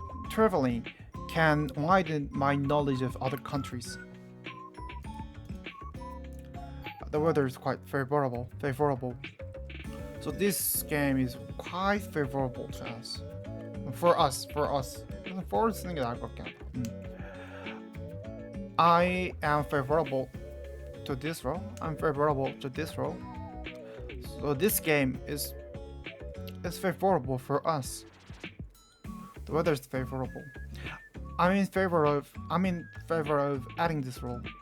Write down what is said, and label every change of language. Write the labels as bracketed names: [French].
[English] Traveling can widen my knowledge of other countries. The weather is quite favorable. So this game is quite favorable to us. For us. [Korean] For 쓰는 게 나을 것 같긴 하다. [English] I am favorable to this role. I'm favorable to this role. So this game is favorable for us. The weather is favorable. I'm in favor of adding this role.